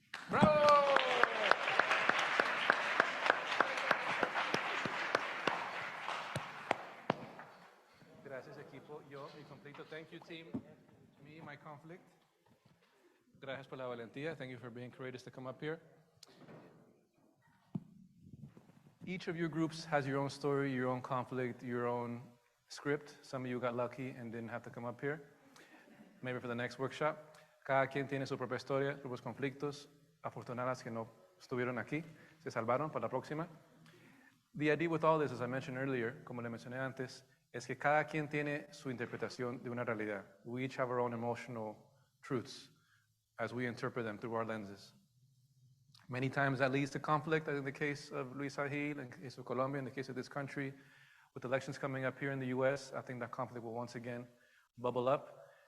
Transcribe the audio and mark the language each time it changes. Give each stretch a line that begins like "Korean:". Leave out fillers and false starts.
Spanish: ¡Bravo! Gracias, equipo. Yo, mi conflicto.
English: Thank you, team. Me, my conflict.
Spanish: Gracias por la valentía.
English: Thank you for being courageous to come up here. Each of your groups has your own story, your own conflict, your own script. Some of you got lucky and didn't have to come up here. Maybe for the next workshop.
Spanish: Cada quien tiene su propia historia, sus propios conflictos. Afortunadas que no estuvieron aquí, se salvaron para la próxima.
English: The idea with all this, as I mentioned earlier,
Spanish: como le mencioné antes, es que cada quien tiene su interpretación de una realidad.
English: We each have our own emotional truths as we interpret them through our lenses. Many times that leads to conflict, as in the case of Luis Agil, in the case of Colombia, in the case of this country. With elections coming up here in the US, I think that conflict will once again bubble up.